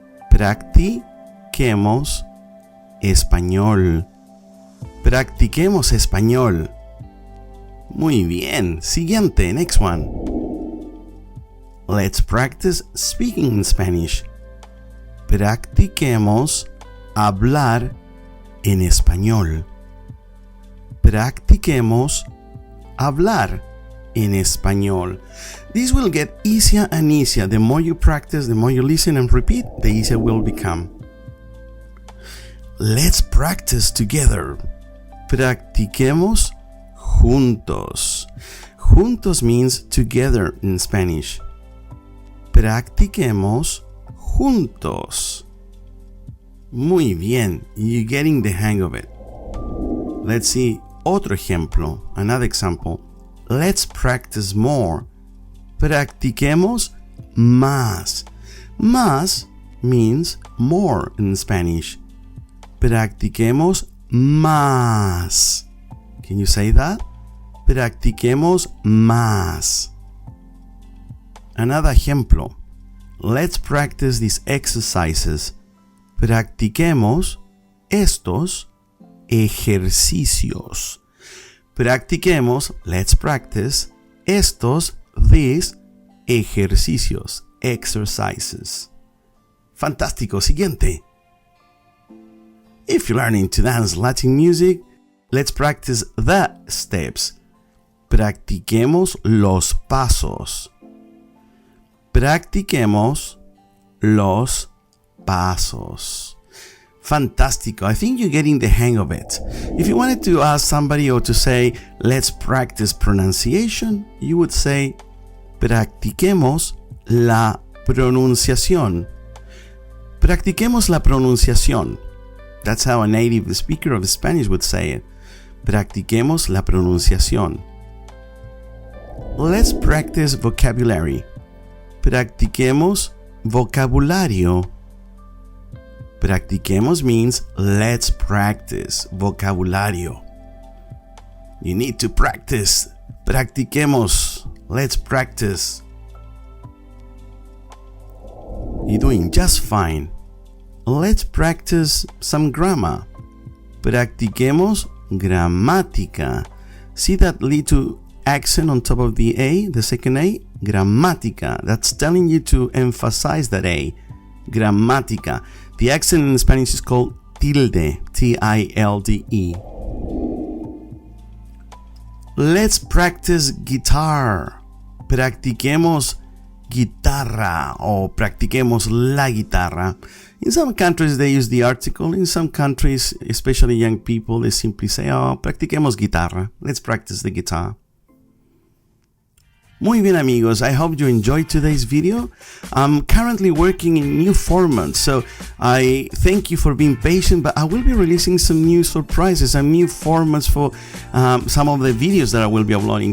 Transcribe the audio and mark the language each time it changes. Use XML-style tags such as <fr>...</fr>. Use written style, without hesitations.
<es>Practiquemos español. Practiquemos español. Muy bien.</es> <en>Siguiente, next one. Let's practice speaking in Spanish.</en> <es>Practiquemos hablar en español. Practiquemos hablar en español.</es> <en>This will get easier and easier. The more you practice, the more you listen and repeat, the easier it will become. Let's practice together.</en> <es>Practiquemos juntos.</es> <en>Juntos means together in Spanish.</en> <es>Practiquemos juntos. Muy bien.</es> <en>You're getting the hang of it. Let's see</en> <es>otro ejemplo.</es> <en>Another example. Let's practice more.</en> <es>Practiquemos más.</es> <en>Más means more in Spanish.</en> <es>Practiquemos más.</es> <en>Can you say that?</en> <es>Practiquemos más. Another ejemplo.</es> <en>Let's practice these exercises.</en> <es>Practiquemos estos ejercicios.</es> <en>Practiquemos, let's practice, these ejercicios, exercises.</en> <es>Fantástico, siguiente.</es> <en>If you're learning to dance Latin music, let's practice the steps.</en> <es>Practiquemos los pasos. Practiquemos los pasos. Fantástico.</es> <en>I think you're getting the hang of it. If you wanted to ask somebody or to say, let's practice pronunciation, you would say,</en> <es>practiquemos la pronunciación. Practiquemos la pronunciación.</es> <en>That's how a native speaker of Spanish would say it.</en> <es>Practiquemos la pronunciación.</es> <en>Let's practice vocabulary.</en> <es>Practiquemos vocabulario. Practiquemos</es> <en>means let's practice</en> <es>vocabulario.</es> <en>You need to practice. Practiquemos. Let's practice. You're doing just fine. Let's practice some grammar.</en> <es>Practiquemos gramática.</es> <en>See that little accent on top of the A, the second A? Gramática. That's telling you to emphasize that A. Gramática. The accent in Spanish is called tilde, T-I-L-D-E. Let's practice guitar.</en> <es>Practiquemos guitarra o practiquemos la guitarra.</es> <en>In some countries they use the article. In some countries, especially young people, they simply say, oh,</en> <es>practiquemos guitarra.</es> <en>Let's practice the guitar.</en> <es>Muy bien amigos,</es> <en>I hope you enjoyed today's video. I'm currently working in new formats, so I thank you for being patient, but I will be releasing some new surprises and new formats for some of the videos that I will be uploading.</en>